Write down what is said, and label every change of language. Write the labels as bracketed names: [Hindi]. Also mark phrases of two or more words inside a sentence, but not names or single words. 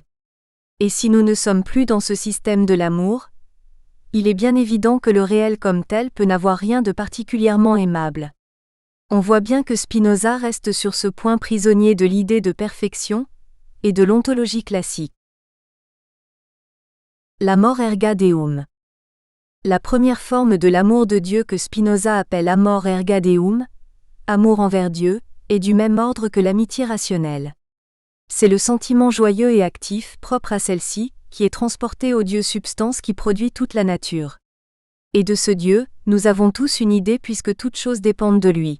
[French] Et si nous ne sommes plus dans ce système de l'amour, il est bien évident que le réel comme tel peut n'avoir rien de particulièrement aimable. On voit bien que Spinoza reste sur ce point prisonnier de l'idée de perfection et de l'ontologie classique. [Latin] L'amor erga deum. [French] La première forme de l'amour de Dieu que Spinoza appelle [Latin] amor erga deum, [French] amour envers Dieu, est du même ordre que l'amitié rationnelle. C'est le sentiment joyeux et actif, propre à celle-ci, qui est transporté au Dieu substance qui produit toute la nature. Et de ce Dieu, nous avons tous une idée puisque toutes choses dépendent de lui.